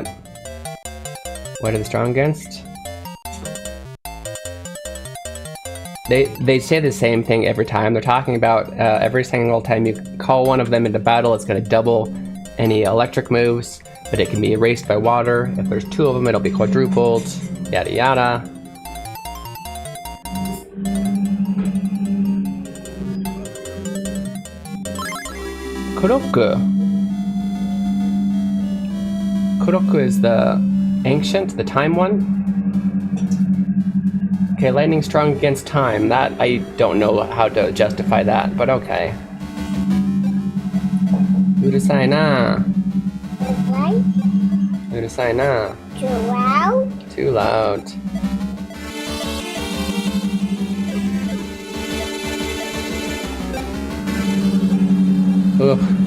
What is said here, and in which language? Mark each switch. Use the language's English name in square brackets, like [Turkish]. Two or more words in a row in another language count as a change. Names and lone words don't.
[English] What are they strong against? They say the same thing every time. They're talking about every single time you call one of them into battle, it's gonna double any electric moves. But it can be erased by water. If there's two of them, it'll be quadrupled. Yada yada. Kuroku. Kuroku is the ancient, the time one. Okay, lightning strong against time. That, I don't know how to justify that, but okay. [Japanese] Urusai na. Urusai na. [English] Too loud? Too loud. Ugh.